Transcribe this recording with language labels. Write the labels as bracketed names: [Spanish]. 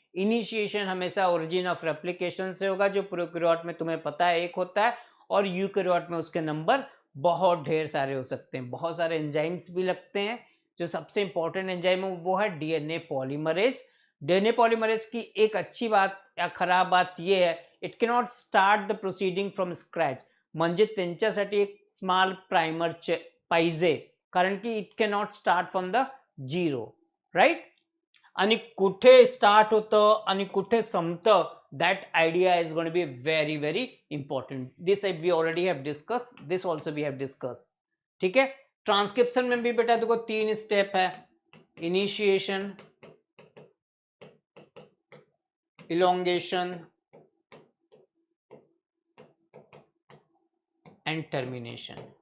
[Hindi] Initiation हमेशा origin of replication से होगा, जो प्रोकैरियोट में तुम्हें पता है 1 होता है, और यूकैरियोट में उसके नंबर बहुत ढेर सारे हो सकते हैं, बहुत सारे एंजाइम्स भी लगते हैं। जो सबसे इंपॉर्टेंट एंजाइम है वो है डीएनए पॉलीमरेज। डीएनए पॉलीमरेज की एक अच्छी बात या खराब बात यह है [English] it cannot start the proceeding from scratch, [Marathi] म्हणजे त्यांच्यासाठी एक स्मॉल प्रायमर पाहिजे, कारण की [English] It cannot start from the zero, right. [Marathi] आणि कुठे स्टार्ट होतं आणि कुठे संपतं, [English] that idea is going to be very very important. This we already have discussed, this also we have discussed. [Hindi] ठीक है. ट्रांसक्रिप्शन में भी बेटा देखो 3 स्टेप है, इनिशिएशन, इलोंगेशन एंड टर्मिनेशन.